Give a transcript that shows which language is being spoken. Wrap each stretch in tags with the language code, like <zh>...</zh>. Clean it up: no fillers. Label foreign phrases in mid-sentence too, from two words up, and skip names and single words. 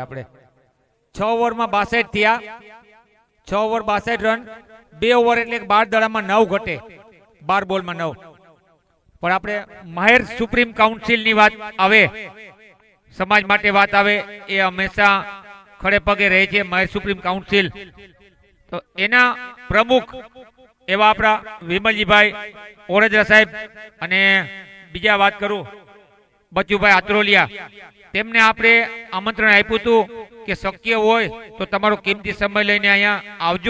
<gu>આપણે 6 ઓવર માં 62 થયા, 6 ઓવર 62 રન, 2 ओवर એટલે 12 દડામાં 9 ઘટે, 12 બોલ માં 9। પણ આપણે માહેર સુપ્રીમ કાઉન્સિલ ની વાત આવે, સમાજ માટે વાત આવે, એ હંમેશા ખડે પગે રહે છે માહેર સુપ્રીમ કાઉન્સિલ। તો એના પ્રમુખ એવા આપણા વિમલજીભાઈ ઓરજરા સાહેબ, અને બીજા વાત કરું બચુભાઈ આત્રોલિયા, તેમને આપણે આમંત્રણ આપ્યું હતું કે શક્ય હોય તો તમારો કિંમતી સમય લઈને અહીંયા આવજો।</gu>